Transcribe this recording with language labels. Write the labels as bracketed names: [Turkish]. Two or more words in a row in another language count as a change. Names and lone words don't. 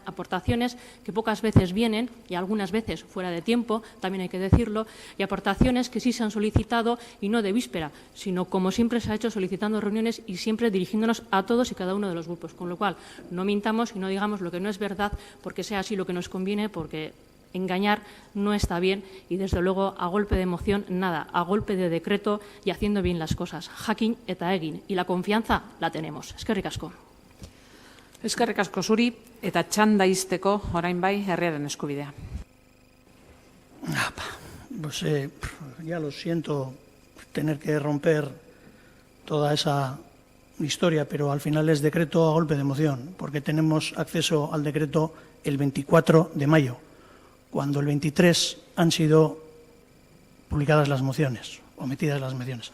[Spanish] Aportaciones que pocas veces vienen, y algunas veces fuera de tiempo, también hay que decirlo, y aportaciones que sí se han solicitado, y no de víspera, sino como siempre se ha hecho, solicitando reuniones y siempre dirigiéndonos a todos y cada uno de los grupos. Con lo cual, no mintamos y no digamos lo que no es verdad, porque sea así lo que nos conviene, porque engañar no está bien y, desde luego, a golpe de emoción, nada, a golpe de decreto y haciendo bien las cosas. [Basque] Jakin eta egin. [Spanish] Y la confianza la tenemos. [Basque] Eskerrik asko. Eskerrik asko zuri eta txanda izteko orain bai herriaren eskubidea. [Spanish] Pues ya lo siento tener que romper toda esa historia, pero al final es decreto a golpe de emoción, porque tenemos acceso al decreto el 24 de mayo. Cuando el 23 han sido publicadas las mociones, o metidas las mociones.